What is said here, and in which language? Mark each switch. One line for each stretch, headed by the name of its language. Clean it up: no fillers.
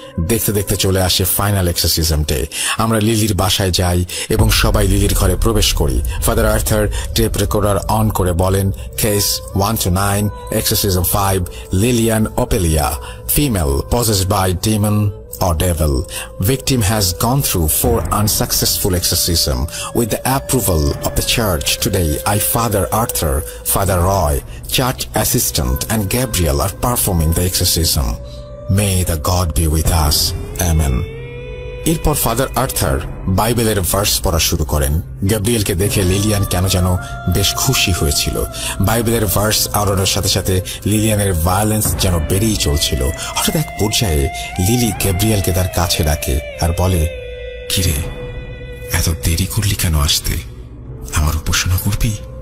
Bangla: দেখতে দেখতে চলে আসে ফাইনাল এক্সরসিজম ডে। আমরা লিলির বাসায় যাই এবং সবাই লিলির ঘরে প্রবেশ করি। Father Arthur tape recorder on করে বলেন, case 1-9, exorcism 5, Lilian ওপেলিয়া, female,
English: possessed by demon, or devil. Victim has gone through 4 unsuccessful exorcism. With the approval of the church, today I, Father Arthur, Father Roy, church assistant and Gabriel are performing the exorcism. May the God be with us. Amen.
Bangla: এরপর father Arthur বাইবেলের verse পড়া শুরু করেন। গ্যাব্রিয়েলকে দেখে Lilian কেন যেন বেশ খুশি হয়েছিল। বাইবেলের ভার্স আওড়ানোর সাথে সাথে লিলিয়ানের ভায়োলেন্স যেন বেড়েই চলছিল। হঠাৎ এক পর্যায়ে লিলি গ্যাব্রিয়েলকে তার কাছে ডাকে আর বলে, কিরে, এত দেরি করলি কেন আসতে? আমার উপাসনা করবি?